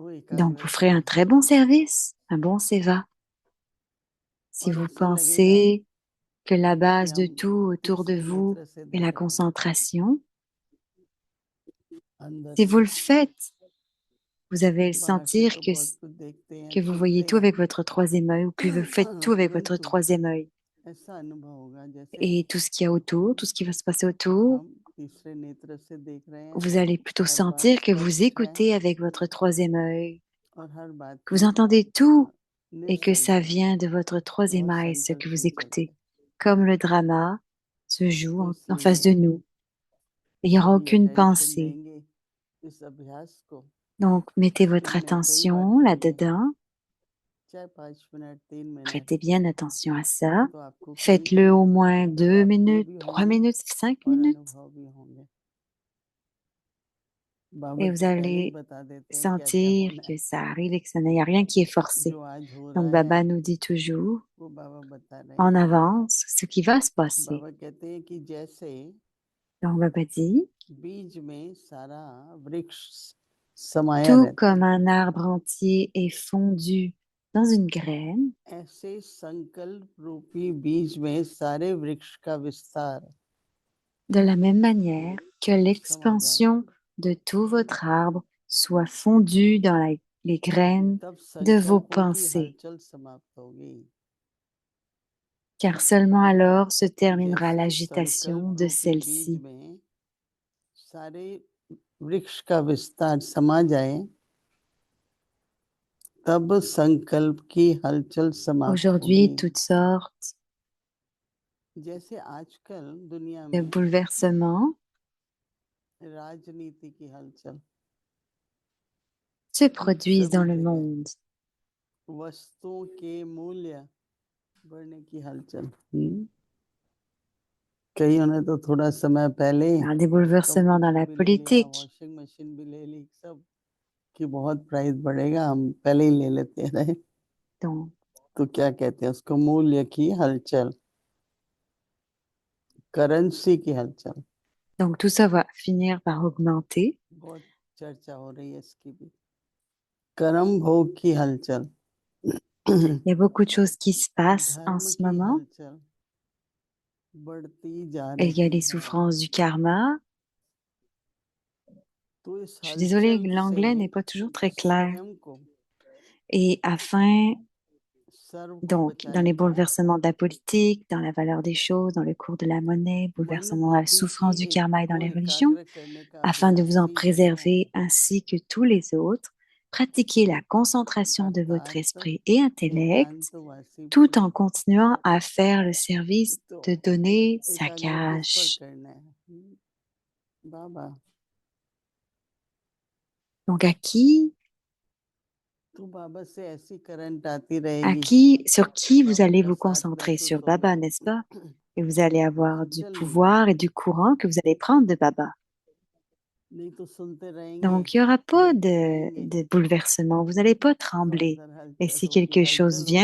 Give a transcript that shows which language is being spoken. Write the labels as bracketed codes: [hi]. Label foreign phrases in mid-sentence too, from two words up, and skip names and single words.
[fr] Donc vous [hi] एकाग्रता [fr] ferez un [hi] ही है [fr] très bon service, un bon seva. Si [hi] और [fr] vous [hi] ऐसा लगेगा [fr] pensez que la [hi] कि [fr] base de [hi] हम [fr] tout autour de [hi] तीसरे [fr] vous [hi] नेत्र से [fr] est [hi] देख [fr] la [hi] रहे हैं [fr] concentration, [hi] अंदर [fr] si vous [hi] से [fr] le faites, vous allez [hi] बाहर से [fr] sentir [hi] तो बहुत कुछ देखते हैं [fr] que vous voyez [hi] सुनते [fr] tout [hi] हैं [fr] avec votre troisième œil, ou puis vous faites tout avec votre [hi] परंतु [fr] troisième œil. [hi] ऐसा अनुभव होगा जैसे [fr] Et tout ce qu'il y a autour, tout ce qui va se passer autour, [hi] हम तीसरे नेत्र से देख रहे हैं [fr] vous allez plutôt [hi] हर बात [fr] sentir que vous [hi] स्पष्ट है [fr] écoutez avec votre troisième œil, [hi] और हर बात [fr] que vous [hi] में [fr] entendez tout et que ça [hi] निसंकोच [fr] vient de votre troisième [hi] बहुत [fr] œil, ce [hi] संकोच [fr] que vous [hi] नहीं [fr] écoutez. [hi] करते [fr] Comme le drama se joue [hi] तो [fr] en face de [hi] इसलिए [fr] nous. Il n'y aura [hi] अभी [fr] aucune [hi] अटेंशन [fr] pensée. [hi] देंगे इस अभ्यास को [fr] Donc, mettez votre [hi] मैंने कई बार [fr] attention [hi] करेंगे [fr] là-dedans. [hi] चाहे 5 मिनट 3 मिनट [fr] Prêtez bien attention à ça. [hi] तो आपको कई [fr] Faites-le au moins [hi] अनुभव [fr] 2 [hi] अपने [fr] minutes, [hi] भी [fr] 3 [hi] होंगे [fr] minutes, 5 [hi] और [fr] minutes. [hi] अनुभव भी होंगे बाबा [fr] Et vous [hi] तो पहले ही [fr] allez [hi] बता देते हैं क्या क्या [fr] sentir [hi] होना है [fr] que ça arrive et que ça n'y a rien qui est forcé. [hi] जो आज हो [fr] Donc, [hi] रहा है [fr] Baba nous dit toujours [hi] वो बाबा बता रहे [fr] en [hi] हैं [fr] avance ce qui va se passer. [hi] बाबा कहते हैं कि जैसे [fr] Donc, Baba dit, [hi] बीज में सारा वृक्ष समाया [fr] Tout [hi] रहता [fr] comme [hi] है। [fr] un arbre entier est fondu dans une graine, [hi] ऐसे संकल्प रूपी बीज में सारे वृक्ष का विस्तार [fr] de la même manière que [hi] समा जाए, [fr] l'expansion de tout votre arbre soit fondue dans les graines [hi] तब [fr] de vos [hi] संकल्पों की [fr] pensées, [hi] हलचल समाप्त होगी। [fr] car seulement alors se terminera [hi] जैसे [fr] l'agitation [hi] संकल्प [fr] de [hi] रूपी बीज [fr] celle-ci. [hi] में सारे वृक्ष का विस्तार समा जाए, तब संकल्प की हलचल समाप्त [fr] Aujourd'hui, [hi] होगी। [fr] toutes sortes [hi] जैसे आजकल दुनिया [fr] de [hi] में [fr] bouleversements [hi] राजनीति की हलचल, [fr] se produisent dans [hi] सभी [fr] le [hi] जगह [fr] monde. [hi] वस्तुओं के मूल्य बढ़ने की हलचल। कईयों ने तो थोड़ा समय पहले [fr] Alors, des bouleversements dans [hi] कंप्यूटर [fr] la [hi] भी ले लिया, [fr] politique, [en] washing machine [hi] भी ले ली, सब कि बहुत प्राइस बढ़ेगा, हम पहले ही ले लेते रहे। [fr] donc, [hi] तो क्या कहते हैं उसको, मूल्य की हलचल, करेंसी की हलचल। [fr] donc tout ça va finir par augmenter. [hi] बहुत चर्चा हो रही है इसकी भी। कर्म भोग की हलचल, [fr] Il y a beaucoup de choses qui se passent en [hi] धर्म [fr] ce [hi] की [fr] moment. [hi] हलचल बढ़ती जा [fr] Il y a [hi] रही [fr] les [hi] है। [fr] souffrances du karma. [hi] तो इस [fr] Je suis désolée, [hi] हलचल [fr] l'anglais n'est [hi] से [fr] pas toujours très clair. [hi] स्वयं को, [fr] Et afin, [hi] सर्व को [fr] donc, dans [hi] बचाने [fr] les [hi] का, [fr] bouleversements de la politique, dans la valeur des choses, dans le cours de la monnaie, [hi] मन [fr] bouleversements dans la [hi] बुद्धि की [fr] souffrance du karma et dans [hi] को [fr] les religions, [hi] एकाग्र करने का [fr] afin de vous [hi] अभ्यास [fr] en [hi] ही यही है। [fr] préserver ainsi que tous les autres, pratiquez la concentration de votre [hi] अर्थात [fr] esprit et intellect [hi] एकांतवासी [fr] tout [hi] बने। [fr] en continuant à faire le service [hi] तो [fr] de donner sa [hi] एकाग्र किस पर [fr] cash. [hi] करना है? बाबा, [fr] Donc, à qui, [hi] तो बाबा से ऐसी करंट आती रहेगी, [fr] sur qui vous [hi] बाबा [fr] allez [hi] का [fr] vous [hi] साथ [fr] concentrer? [hi] महसूस [fr] Sur Baba, [hi] होगा। [fr] n'est-ce pas? Et vous allez avoir du [hi] हलचल नहीं [fr] pouvoir [hi] होगी, [fr] et du courant que vous allez prendre de Baba. [hi] नहीं तो सुनते रहेंगे, [fr] Donc, il n'y aura pas [hi] देखते रहेंगे, [fr] de bouleversement. Vous n'allez pas [hi] तो [fr] trembler. [hi] अंदर [fr] Et [hi] हलचल [fr] si [hi] होगी, [fr] quelque chose [hi] हलचल